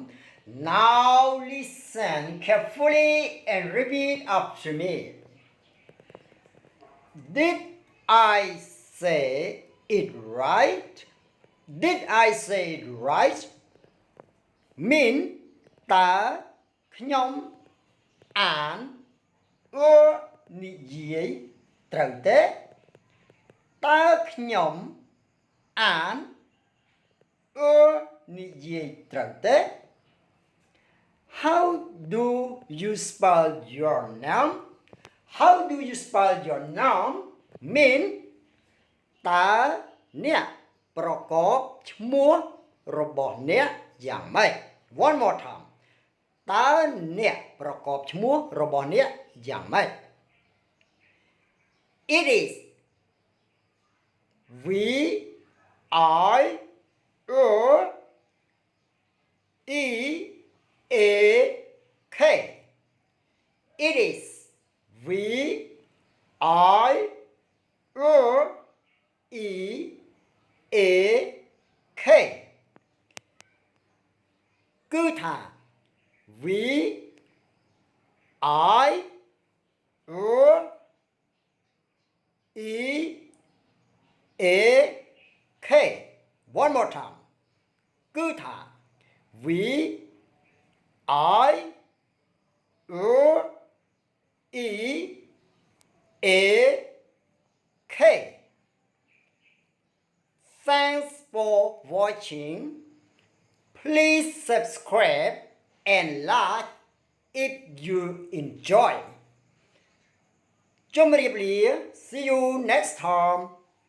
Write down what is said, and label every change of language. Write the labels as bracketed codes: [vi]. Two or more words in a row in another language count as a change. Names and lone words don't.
[en] Now listen carefully and repeat after me. Did I say it right? Did I say it right? Mean [km] តើខ្ញុំអាននិយាយត្រូវទេតើខ្ញុំអាននិយាយត្រូវទេ [en] How do you spell your name? How do you spell your name? Mean [km] តើអ្នកប្រកបឈ្មោះរបស់អ្នកយ៉ាងម៉េច [en] One more time [km] តើអ្នកប្រកបឈ្មោះរបស់អ្នកយ៉ាងម៉េច [en] It is V I E A K. It is V I E A K. [km] គឺថា V I E A K. [en] One more time. [km] គឺថា V I E A K. [en] Thanks for watching. Please subscribe and like if you enjoy. [km] ជម្រាបលា [en] See you next time.